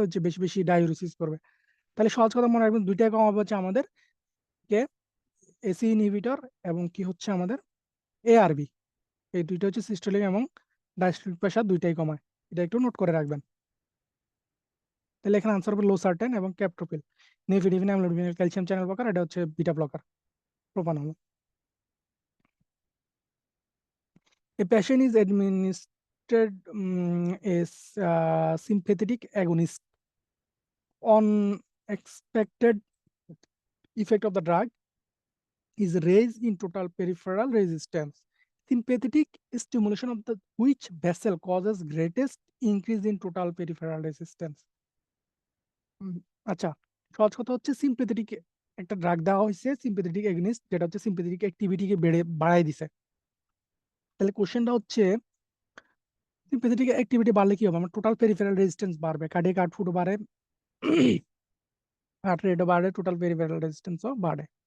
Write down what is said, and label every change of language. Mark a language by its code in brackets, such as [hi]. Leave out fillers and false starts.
[bn] হচ্ছে বেশি বেশি ডায়োরেসিস করবে। তাহলে সহজ কথা মনে রাখবেন, দুইটাই কমাবে হচ্ছে আমাদের কে, এসি ইনহিবিটর এবং কি হচ্ছে আমাদের এআরবি। এই দুইটা হচ্ছে সিস্টোলিক এবং ডায়াস্টোলিক প্রেশার দুইটাই কমায়। এটা একটু নোট করে রাখবেন। তাহলে এখানে আনসার হবে লোসার্টেন এবং ক্যাপ্টোপ্রিল। নেফিডিভিন, অ্যামলোডিফিন ক্যালসিয়াম চ্যানেল ব্লকার, এটা হচ্ছে beta blocker, propanol. [en] A patient is administered a sympathetic agonist. On expected effect of the drug is raise in total peripheral resistance. Sympathetic stimulation of the which vessel causes greatest increase in total peripheral resistance? [bn] উম, আচ্ছা, সহজ কথা হচ্ছে sympathetic একটা drug দেওয়া হয়েছে, sympathetic against, যেটা হচ্ছে sympathetic অ্যাক্টিভিটিকে বাড়ায় দিছে। তাহলে কোশ্চেনটা হচ্ছে সিম্পেথেটিক অ্যাক্টিভিটি বাড়লে কি হবে? আমার টোটাল পেরিফেরাল রেজিস্ট্যান্স বাড়বে, কার্ডিয়াক আউটপুট বাড়ে, হার্ট রেটও বাড়ে, টোটাল পেরিফেরাল রেজিস্ট্যান্সও বাড়ে।